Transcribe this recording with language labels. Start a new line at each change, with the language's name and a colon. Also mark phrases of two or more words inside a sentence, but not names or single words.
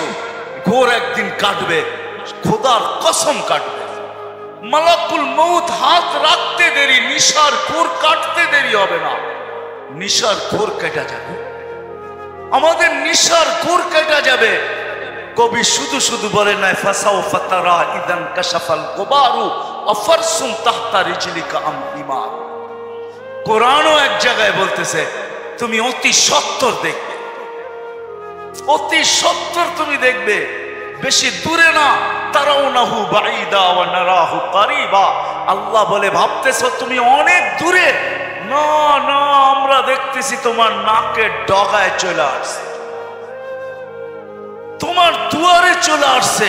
Bangla: ঘোর একদিন কাটবে, খোদার কসম কাটবে। মালাকুল মউত হাত রাখতে দেরি, নিশার ঘোর কাটতে দেরি হবে না। নিশার ঘোর কেটে যাবে, আমাদের নিশার ঘোর কেটে যাবে। কবি শুধু শুধু বলে নাই
Arabic: فسوف ترى إذا انكشف الغبار أفرس تحت رجلك أم حمار.
Bangla: কোরআনও এক জায়গায় বলতেছে তুমি অতি সত্তর দেখবে, অতি সত্তর তুমি দেখবে, বেশি দূরে না।
Arabic: ترونه بعيدا ونراه قريبا.
Bangla: আল্লাহ বলে ভাবতেছো তুমি অনেক দূরে, না না আমরা দেখতেছি তোমার নাকের ডগায় চলে আসছে, তোমার দুয়ারে চলে আসছে।